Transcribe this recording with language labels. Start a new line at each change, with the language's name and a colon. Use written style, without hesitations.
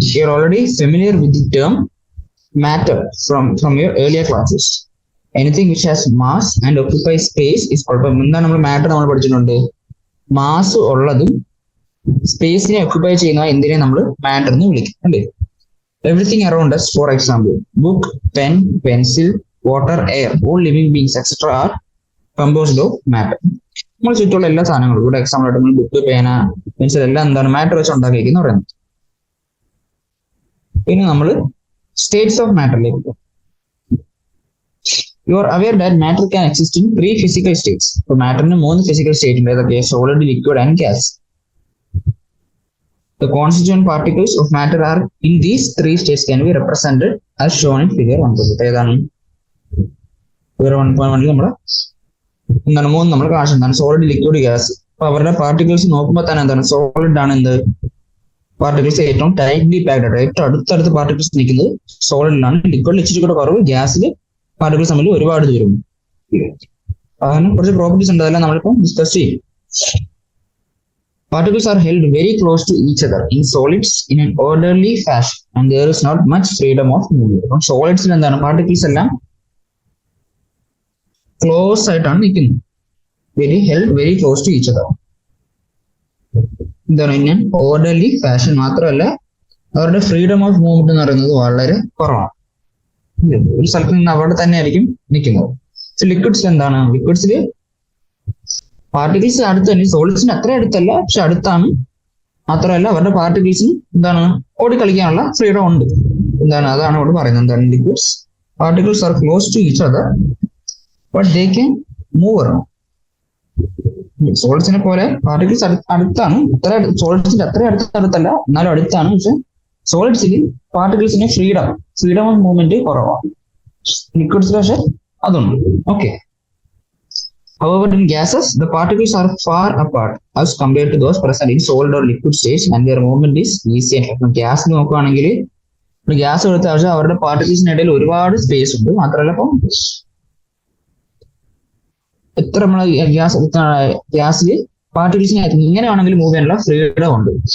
English: You're already familiar with the term matter from your earlier classes. Anything which has mass and occupies space is called.
Malayalam: എന്താണ് നമ്മൾ matter നമ്മൾ പഠിച്ചിട്ടുണ്ട്? Mass ഉള്ളതും സ്പേസിനെ occupy ചെയ്യുന്ന എന്തിനെ നമ്മൾ മാറ്റർ എന്ന് വിളിക്കും അല്ലേ?
English: Everything around us, for example, book, pen, pencil, water, air, all living beings, etc. are composed of matter.
Malayalam: നമ്മൾ ചുറ്റുള്ള എല്ലാ സാധനങ്ങളും ഇവിടെ എക്സാമ്പിൾ ആയിട്ട് നമ്മൾ ബുക്ക്, പേന, പെൻസിൽ എല്ലാം എന്താണ് മാറ്റർ വെച്ച് ഉണ്ടാക്കിയിരിക്കുന്ന പറയുന്നത്. പിന്നെ നമ്മൾ സ്റ്റേറ്റ്സ് ഓഫ് മാറ്ററിലേക്ക് പോകും.
English: You are aware that matter can exist in 3 physical states.
Malayalam: ഇപ്പൊ മാറ്ററിന് 3 physical സ്റ്റേറ്റ് ഉണ്ട്. ഏതൊക്കെ? Solid, liquid and gas.
English: The constituent particles of matter are in these 3 states can be represented as shown in figure 1.
Malayalam: ഏതാണ്? figure 1.1 നമ്മുടെ എന്താണ് 3 നമ്മൾ കാണിച്ചു. എന്താണ്? Solid, liquid, gas. അപ്പൊ അവരുടെ പാർട്ടിക്കിൾസ് നോക്കുമ്പോൾ തന്നെ എന്താണ്? സോളിഡ് ആണ് എന്ത് പാർട്ടിക്കിൾസ് ഏറ്റവും ടൈറ്റ്ലി പാക്ഡ് ആയിട്ട് ഏറ്റവും അടുത്തടുത്ത് പാർട്ടിക്കിൾസ് നിൽക്കുന്നത് സോളിഡിലാണ്. ലിക്വിഡിൽ ഇച്ചിരി കൂടെ കുറവ്, ഗ്യാസിൽ പാർട്ടിക്കിൾസ് തമ്മിൽ ഒരുപാട് ദൂരം. അങ്ങനെ കുറച്ച് പ്രോപ്പർട്ടീസ് ഉണ്ട്, അതെല്ലാം നമ്മളിപ്പോൾ ഡിസ്കസ് ചെയ്യും.
English: Particles are held very close to each other in solids in an orderly fashion and there is not much freedom of movement.
Malayalam: അപ്പം സോളിഡ്സിൽ എന്താണ്? പാർട്ടിക്കിൾസ് എല്ലാം ക്ലോസ് ആയിട്ടാണ് നിൽക്കുന്നത്.
English: Very close to each other.
Malayalam: എന്താണ്?
English: In orderly fashion.
Malayalam: മാത്രമല്ല അവരുടെ freedom of movement എന്ന് പറയുന്നത് വളരെ കുറവാണ്. ഒരു സ്ഥലത്ത് നിന്ന് അവിടെ തന്നെ ആയിരിക്കും നിൽക്കുന്നത്. ലിക്വിഡ്സിൽ എന്താണ്? ലിക്വിഡ്സിൽ പാർട്ടിക്കിൾസ് അടുത്ത് തന്നെ, സോളിഡ്സിന് അത്ര അടുത്തല്ല, പക്ഷെ അടുത്താണ്. മാത്രമല്ല അവരുടെ പാർട്ടിക്കിൾസിന് എന്താണ്? ഓടിക്കളിക്കാനുള്ള ഫ്രീഡം ഉണ്ട്. എന്താണ്? അതാണ് ഇവിടെ പറയുന്നത്. എന്താണ്?
English: Liquids particles are close to each other but they can move around.
Malayalam: സോളിഡ്സിനെ പോലെ പാർട്ടിക്കിൾസ് അടുത്താണ്, സോളിഡ്സിന്റെ അത്ര അടുത്തല്ല, എന്നാലും അടുത്താണ്. പക്ഷെ സോളിഡ്സിൽ പാർട്ടിക്കിൾസിന് ഫ്രീഡം ഓഫ് മൂവ്മെന്റ് കുറവാണ്. ലിക്വിഡ്സിൽ പക്ഷെ അതുണ്ട്. Okay.
English: However, in gases, the particles are far apart as compared to those present in solid or liquid states and their movement is easy.
Malayalam: Gas നോക്കുകയാണെങ്കിൽ ഗ്യാസ് എടുത്ത പക്ഷേ അവരുടെ പാർട്ടിക്കിൾസിനിടയിൽ ഒരുപാട് സ്പേസ് ഉണ്ട്. മാത്രമല്ല ഇപ്പം എത്ര നമ്മൾ ഗ്യാസിൽ പാർട്ടിക്കിൾസിനെ ഇങ്ങനെ വേണമെങ്കിൽ മൂവ് ചെയ്യാനുള്ള ഫ്രീഡം ഉണ്ട്.